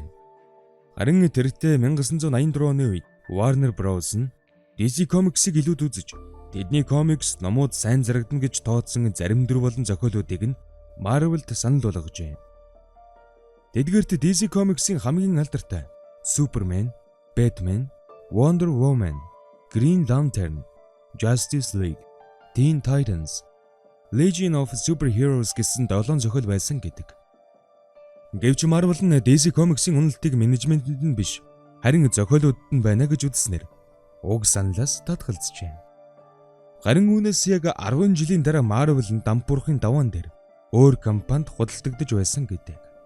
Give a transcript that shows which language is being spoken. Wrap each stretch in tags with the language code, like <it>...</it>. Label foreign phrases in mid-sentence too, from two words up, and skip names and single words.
<mn>Харин тэртээ 1984 оны үед Warner Bros. Нь DC Comics-ыг илүүд үзэж, тэдний комикс номууд сайн зарагдана гэж тооцсон зарим дүр болон зохиолуудыг нь Marvel-д санал болгожээ. Тэдгээрт DC Comics-ийн хамгийн алдартай Superman, Batman, Wonder Woman, Green Lantern, Justice League, Teen Titans, Legion of Superheroes гэсэн 7 зохиол байсан гэдэг. Гэвч Marvel нь DC Comics-ийн үнэлтийг менежментэнд нь биш, харин зохиолуудад нь байна гэж үзснээр уг саналаас татгалзжээ. Харин үүнээс яг 10 жилийн дараа Marvel нь дампуурхын даваан дээр өөр компанид худалдагдж байсан гэдэг.</mn>